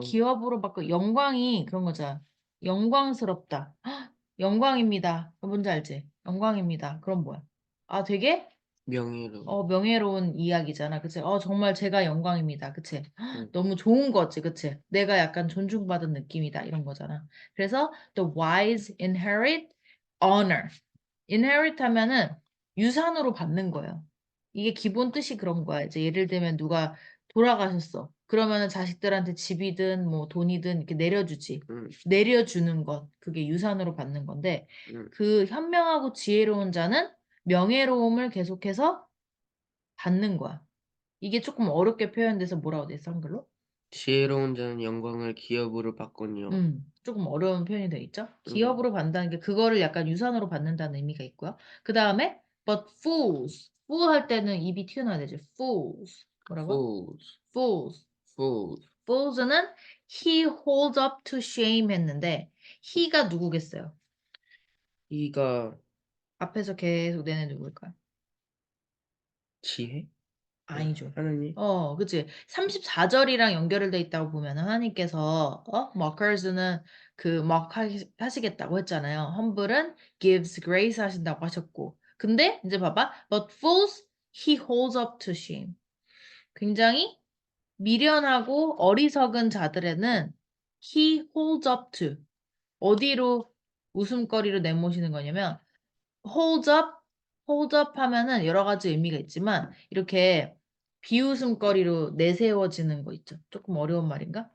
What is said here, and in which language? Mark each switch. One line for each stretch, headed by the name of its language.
Korean: 기업으로 받고 영광이 그런 거잖아. 영광스럽다. 헉, 영광입니다. 뭔지 알지? 영광입니다. 그럼 뭐야? 아, 되게 명예로운. 명예로운 이야기잖아. 그치? 정말 제가 영광입니다. 그치? 응. 너무 좋은 거지. 그치? 내가 약간 존중받은 느낌이다. 이런 거잖아. 그래서 the wise inherit honor. inherit 하면은 유산으로 받는 거예요. 이게 기본 뜻이 그런 거야. 이제 예를 들면 누가 돌아가셨어. 그러면은 자식들한테 집이든 뭐 돈이든 이렇게 내려주지. 내려주는 것. 그게 유산으로 받는 건데 그 현명하고 지혜로운 자는 명예로움을 계속해서 받는 거야. 이게 조금 어렵게 표현돼서 뭐라고 돼 있어, 한글로? 지혜로운 자는 영광을 기업으로 받거니와. 조금 어려운 표현이 돼 있죠? 기업으로 받는다는 게 그거를 약간 유산으로 받는다는 의미가 있고요. 그 다음에 but fools. fool 할 때는 입이 튀어나와야 되죠. fools. 뭐라고?
English: fools, fools. fools.
Korean: fools는
English: he holds up to shame
Korean: 했는데 he가 누구겠어요? 이가 앞에서 계속 내는 누구일까요? 지혜? 아니죠. 하느님? 그치. 34절이랑 연결돼 있다고 보면 하나님께서 mockers는 그 하시겠다고 했잖아요. humble은
English: gives grace
Korean: 하신다고 하셨고. 근데 이제 봐봐.
English: But fools he holds up to shame.
Korean: 굉장히 미련하고 어리석은 자들에는
English: he holds up to
Korean: 어디로 웃음거리로 내모시는 거냐면 hold up 하면은 여러 가지 의미가 있지만 이렇게 비웃음거리로 내세워지는 거 있죠. 조금 어려운 말인가?